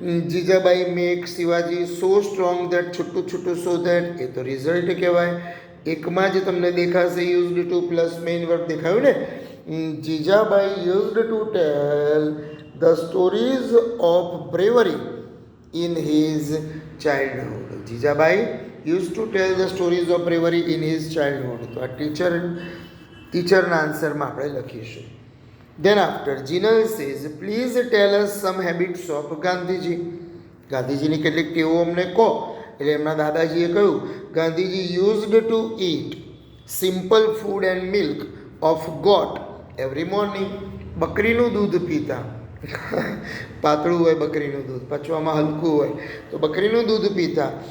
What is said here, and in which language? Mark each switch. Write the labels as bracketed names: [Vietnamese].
[English] Jijabai make Shivaji so strong that, છૂટું so that, [Gujarati] એ તો result કહેવાય. એકમાં જ તમને દેખાશે used to plus main verb દેખાયું ને. [English] Jijabai used to tell the stories of bravery in his childhood. Jijabai used to tell the stories of bravery in his childhood. [Gujarati] તો આ ટીચરના આન્સરમાં આપણે લખીશું. [English] Then after, Jinal says, please tell us some habits of Gandhiji. [Gujarati] ગાંધીજીની કેટલીક ટેવો અમને કહો. એટલે એમના દાદાજીએ કહ્યું [English] Gandhiji used to eat simple food and milk of goat every morning. [Gujarati] બકરીનું દૂધ પીતા, પાતળું હોય બકરીનું દૂધ, પચવામાં હલકું હોય તો બકરીનું દૂધ પીતા.